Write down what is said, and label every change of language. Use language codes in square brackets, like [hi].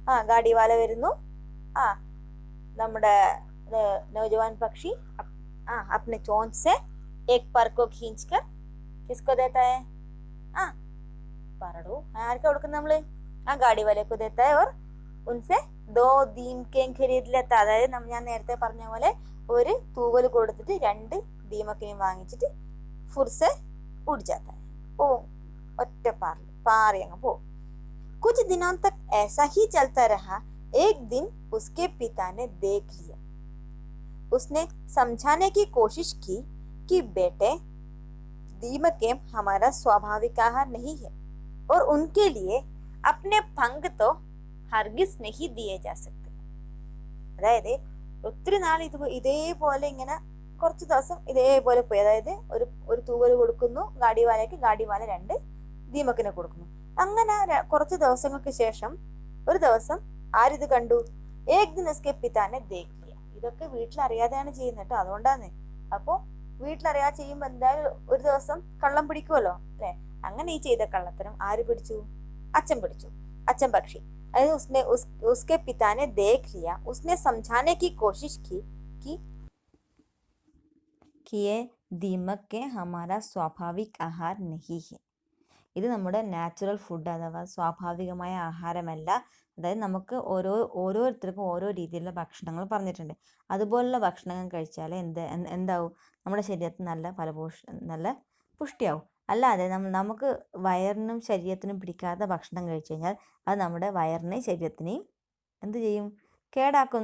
[hi] गाड़ी वाला [ml] വരുന്നു. നമ്മുടെ [hi] नौजवान पक्षी अपने चोंच से एक पर को खींचकर किसको देता है? [ml] പറടൂ, ആർക്കാ കൊടുക്കുന്നത് നമ്മള്? [hi] गाड़ी वाले को देता है और उनसे 2 दीमकें खरीद लेता. [ml] അതായത് ഞാൻ നേരത്തെ പറഞ്ഞ പോലെ ഒരു തൂവൽ കൊടുത്തിട്ട് 2 ദീമക്കിനെയും വാങ്ങിച്ചിട്ട് [hi] ഫുർസെ उड़ जाता है. [ml] ഒറ്റ പാറി അങ്ങ് പോകും. [hi] कुछ दिनों तक ऐसा ही चलता रहा. एक दिन उसके पिता ने देख लिया. उसने समझाने की कोशिश की कि बेटे, दीमकें हमारा स्वाभाविक आहार नहीं है और उनके लिए अपने पंख तो हरगिज नहीं दिए जा सकते. [ml] അതായത് ഒത്തിരി നാൾ ഇതേപോലെ ഇങ്ങനെ കുറച്ച് ദിവസം ഇതേപോലെ പോയി. അതായത് ഒരു തൂവൽ കൊടുക്കുന്നു ഗാഡിവാലയ്ക്ക്, ഗാഡിവാല 2 ദീമക്കിനെ കൊടുക്കുന്നു. അങ്ങനെ കുറച്ച് ദിവസങ്ങൾക്ക് ശേഷം ഒരു ദിവസം ആരിത് കണ്ടു? [hi] ഏക് ദിൻ ഉസ്കെ പിതാനെ ദേഖ് ലിയ. [ml] ഇതൊക്കെ വീട്ടിലറിയാതെയാണ് ചെയ്യുന്നത് കേട്ടോ, അതുകൊണ്ടാണ്. അപ്പോൾ വീട്ടിലറിയാതെ ചെയ്യുമ്പോൾ എന്തായാലും ഒരു ദിവസം കള്ളം പിടിക്കുമല്ലോ അല്ലെ? അങ്ങനെ ഈ ചെയ്ത കള്ളത്തരം ആര് പിടിച്ചു? അച്ഛൻ പിടിച്ചു. അച്ഛൻ പക്ഷി. അതായത് [hi] उसके पिता ने देख लिया, उसने समझाने की कोशिश की कि ये दीमक के हमारा स्वाभाविक आहार नहीं है. [ml] ഇത് നമ്മുടെ നാച്ചുറൽ ഫുഡ് അഥവാ സ്വാഭാവികമായ ആഹാരമല്ല. അതായത് നമുക്ക് ഓരോരുത്തർക്കും ഓരോ രീതിയിലുള്ള ഭക്ഷണങ്ങൾ പറഞ്ഞിട്ടുണ്ട്. അതുപോലുള്ള ഭക്ഷണങ്ങൾ കഴിച്ചാൽ എന്താവും? നമ്മുടെ ശരീരത്തിന് നല്ല പുഷ്ടിയാവും. അല്ലാതെ നമുക്ക് വയറിനും ശരീരത്തിനും പിടിക്കാത്ത ഭക്ഷണം കഴിച്ചു കഴിഞ്ഞാൽ അത് നമ്മുടെ വയറിനെയും ശരീരത്തിനെയും എന്ത് ചെയ്യും? കേടാക്കും.